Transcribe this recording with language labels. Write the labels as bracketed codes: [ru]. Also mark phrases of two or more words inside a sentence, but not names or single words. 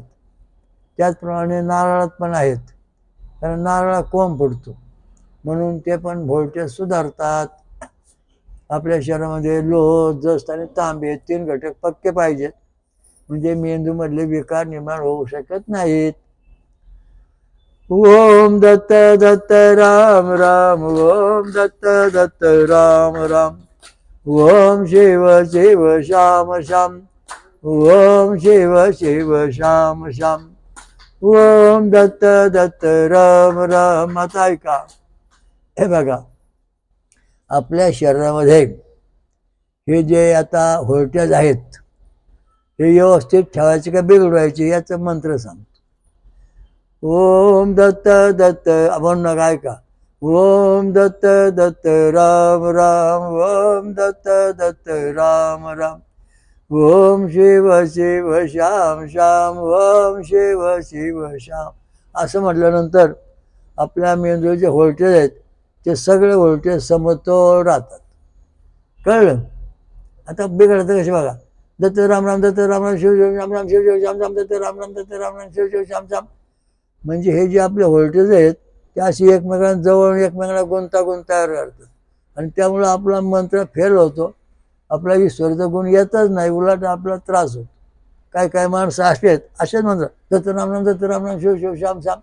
[mr] त्याचप्रमाणे नारळात पण आहेत, कारण नारळात कोंब फुटतो म्हणून ते पण व्होल्टेज सुधारतात. आपल्या शरीरामध्ये लोह, जस्त आणि तांबे 3 घटक पक्के पाहिजेत म्हणजे मेंदूमधले विकार निर्माण होऊ शकत नाहीत. ओम दत्त दत्त राम राम, ओम दत्त दत्त राम राम, ओम शिव शिव श्याम श्याम, ओम शिव शिव श्याम श्याम, ओम दत्त दत्त राम राम. आता ऐका, हे बघा आपल्या शरीरामध्ये हे जे आता व्होल्टेज आहेत हे व्यवस्थित ठेवायचे का बिघडवायचे याचा मंत्र सांगतो. ओम दत्त दत्त आपण नका ऐका. ओम दत्त दत्त राम राम, ओम दत्त दत्त राम राम, ओम शिव शिव श्याम श्याम, ओम शिव शिव श्याम. असं म्हटल्यानंतर आपल्या मेंदूचे व्होल्टेज आहेत ते सगळे व्होल्टेज समतोल राहतात. कळलं. आता बिघडतं कसे बघा. दत्त राम राम, दत्त राम राम, शिव शिव श्याम श्याम, शिव शिव श्याम श्याम, दत्त राम राम, दत्त राम राम, शिव शिव श्याम श्याम. म्हणजे हे जे आपले व्होल्टेज आहेत ते अशी एकमेकांजवळ एकमेकांना गुंतागुंत तयार करतात आणि त्यामुळं आपला मंत्र फेल होतो. आपला ईश्वराचा गुण येतच नाही, उलट आपला त्रास होतो. काय काय माणसं असतात असेच म्हणतात दत्तराम शिव शिव श्याम श्याम.